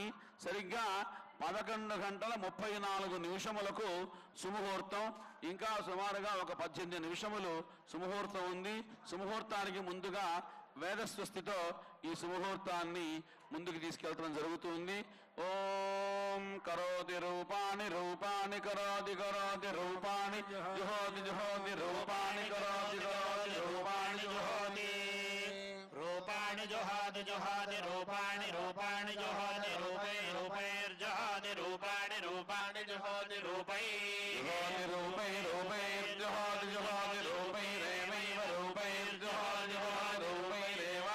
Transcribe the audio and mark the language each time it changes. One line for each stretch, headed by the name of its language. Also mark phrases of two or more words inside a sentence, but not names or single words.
Telugu: సరిగ్గా 11:34 సుముహూర్తం, ఇంకా సుమారుగా ఒక 18 నిమిషములు సుముహూర్తం ఉంది. సుముహూర్తానికి ముందుగా వేదస్వస్తితో ఈ సుముహూర్తాన్ని ముందుకు తీసుకెళ్లడం జరుగుతుంది.
Sanskrit: ఓం కరోతి రూపాణి రూపాణి కరోతి కరోతి రూపాణి జుహోతి జుహోతి రూపాణి కరోతి కరోతి రూపాణి జుహోతి రూపాణి జుహోతి జుహోతి రూపాణి రూపాణి జుహోతి రూపై రూపైర్జుహోతి రూపాణి రూపాణి జుహోతి రూపై జుహోతి రూపై రూపైర్జుహోతి జుహోతి రూపైరేవైవ రూపైర్జుహోతి జుహోతి రూపైరేవా